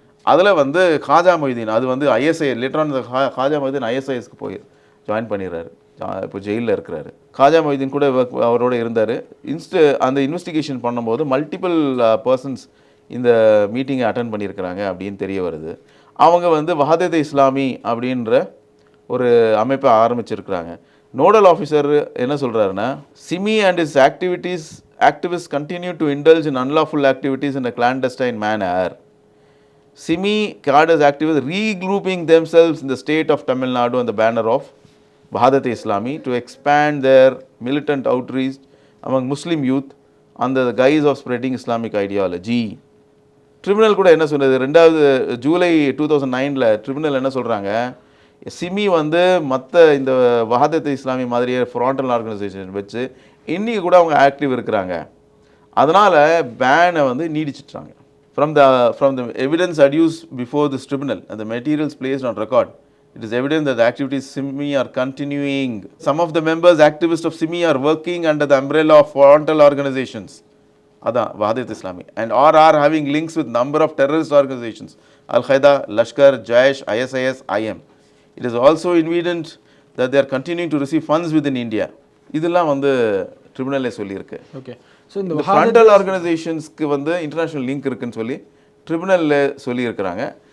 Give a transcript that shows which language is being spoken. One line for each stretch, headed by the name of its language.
Tamil: அதில் வந்து காஜா மொய்தீன் அது வந்து ஐஎஸ்ஐ லேட்டரான காஜா மொய்தீன் ஐஎஸ்ஐஎஸ்க்கு போய் ஜாயின் பண்ணிடுறாரு. இப்போ ஜெயிலில் இருக்கிறாரு. காஜா மொய்தீன் கூட அவரோட இருந்தார். அந்த இன்வெஸ்டிகேஷன் பண்ணும்போது மல்டிபிள் பர்சன்ஸ் இந்த மீட்டிங்கை அட்டன் பண்ணியிருக்கிறாங்க அப்படின்னு தெரிய வருது. அவங்க வந்து வஹதத் இஸ்லாமி அப்படின்ற ஒரு அமைப்பை ஆரம்பிச்சிருக்கிறாங்க. நோடல் ஆஃபீஸர் என்ன சொல்கிறாருன்னா,
English: SIMI and is activists continue to indulge in unlawful activities in a clandestine manner. Simi card as activists regrouping themselves in the state of Tamil Nadu on the banner of Wahadat Islami to expand their militant outreach among Muslim youth under the guise of spreading Islamic ideology.
Tamil: Tribunal கூட என்ன சொன்னது, 2வது July 2009 tribunal என்ன சொல்கிறாங்க, சிமி வந்து மற்ற இந்த வஹதத் இஸ்லாமி மாதிரியே ஃப்ராண்டல் ஆர்கனைசேஷன் வச்சு இன்றைக்கி கூட அவங்க ஆக்டிவ் இருக்கிறாங்க. அதனால் பேனை வந்து நீடிச்சிட்டாங்க.
English: From the evidence adduced before this tribunal and the materials placed on record, it is evident that the activities SIMI are continuing. Some of the members, activists of SIMI are working under the umbrella of frontal organizations,
Tamil: அதான் வஹதத் Islami,
English: and are having links with number of terrorist organizations, Al-Qaeda, Lashkar, Jaish, ISIS, IM. It is also evident that they are continuing to receive funds within India.
Tamil: இதெல்லாம் வந்து ட்ரிபியூனலே சொல்லியிருக்கு. Okay. So இந்த frontal ஆர்கனைசேஷன்ஸ்க்கு வந்து international link இருக்குன்னு சொல்லி ட்ரிபியூனலில் சொல்லியிருக்கிறாங்க.